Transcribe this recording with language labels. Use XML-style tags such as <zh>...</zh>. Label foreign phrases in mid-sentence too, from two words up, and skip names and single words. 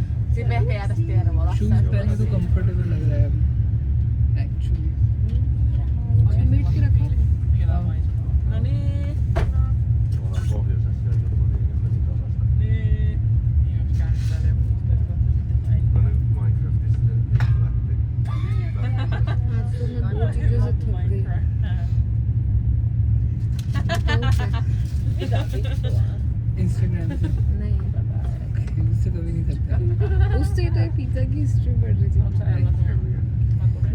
<fi>Sitten ehkä jäätäisi Tervolassa.</fi> <hi>शूज पहने तो कंफर्टेबल लग रहा है अभी एक्चुअली समेट के रखा है।</hi> <fi>No niin. Ollaan pohjoisessa ja tuolla niin hemmetin tasasta. Niin. Niin olisi käynyt täällä joku 15 vuotta sitten. Näin. No nyt Minecraftissa lähti.</fi> <hi>आज तो मैं दो चीजों से थक गई।</hi> <fi>Mitä vittua?</fi> <hi>इंस्टाग्राम से नहीं उससे कभी नहीं थकता उससे तो पिज्जा की हिस्ट्री पढ़ रही थी</hi> <fi>On se Ella tullut?</fi>